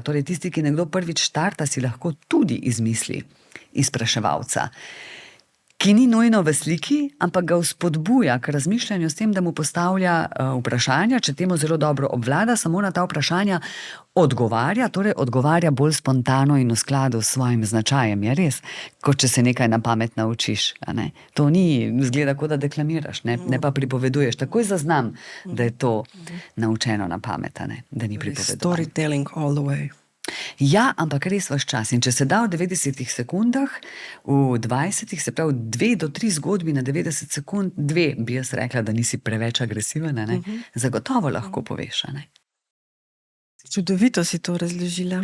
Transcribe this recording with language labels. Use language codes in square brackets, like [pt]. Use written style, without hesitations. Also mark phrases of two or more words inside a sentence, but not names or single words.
[sl] Torej, tisti, ki nekdo prvič štarta, si lahko tudi izmisli izpraševalca, ki ni nujno v sliki, ampak ga vzpodbuja k razmišljanju s tem, da mu postavlja vprašanja, če temu zelo dobro obvlada, samo na ta vprašanja odgovarja, torej odgovarja bolj spontano in v skladu s svojim značajem, je res, kot če se nekaj na pamet naučiš. A ne? To ni, zgleda, kot da deklamiraš, ne pa pripoveduješ. Takoj zaznam, da je to naučeno na pamet, a ne? Da ni pripovedovanje. [en] Storytelling all the way. [sl] Ja, ampak res vaš čas. In če se da v 90 sekundah, v 20, se pravi 2 do 3 zgodbi na 90 sekund, 2 bi jaz rekla, da nisi preveč agresiven, ne? Zagotovo lahko poveš, a ne? Čudovito si to razložila.